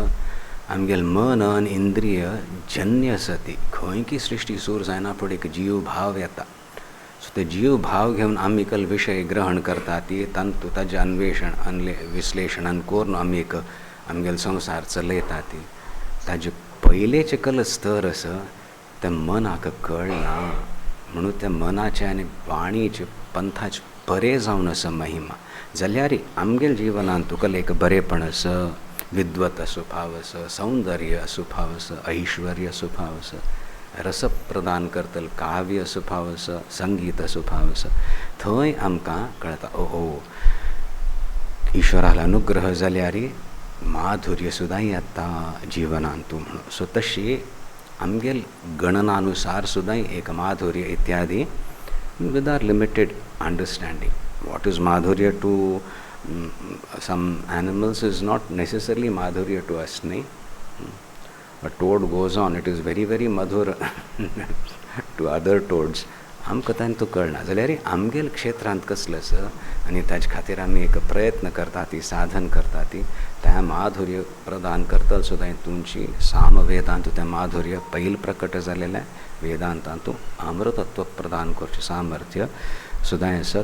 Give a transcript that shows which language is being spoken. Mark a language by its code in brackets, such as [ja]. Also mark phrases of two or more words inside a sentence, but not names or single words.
[kok] आमगेल मन आनी इंद्रिय जन्य आसा ती. खंय की सृश्टी सुरू जायना फुडें एक जीव भाव येता. सो ते जीव भाव घेवन आमी कल विशय ग्रहण करता ती तांतू ताजें अन्वेषण विश्लेशणान करून आमी एक आमगेल संवसार चलयता ती. ताजे पयलेचे कल स्तर आसा तें मनाक कळना. म्हणून त्या मनाचे आनी वाणीचे पंथाचे बरें जावन आसा महिमा. जाल्यार आमगेल जिवनांत तुका एक बरेपण आसा, विद्वत असो भाव आसा, सौंदर्य असो भाव आसा, ऐश्वर्य असो भाव आसा, रस प्रदान करतल काव्य असो भाव आसा, संगीत असो भाव आसा. थंय आमकां कळटा ओहो ईश्वरालो अनुग्रह जाल्यार माधुर्य सुद्दां येता जिवनांतू म्हणून. सो तशी आमगेल गणनानुसार सुद्दां एक माधुर्य इत्यादी [en] with our limited understanding. what is माधुर्य to some animals is not necessarily madhurya to us, nahi. A toad goes on, it is very very madhur to other toads. [kok] आमकां तांतू कळना. जाल्यार आमगेल क्षेत्रांत कसलें आसा आनी ताजे खातीर आमी एक प्रयत्न करता ती, साधन करता ती, त्या माधुर्य प्रदान करतल सुद्दां तुमची सामवेदांतू तें माधुर्य पयलीं प्रकट जालेलें वेदांतांतू अमृतत्व प्रदान करचें सामर्थ्य सुद्दां आसा.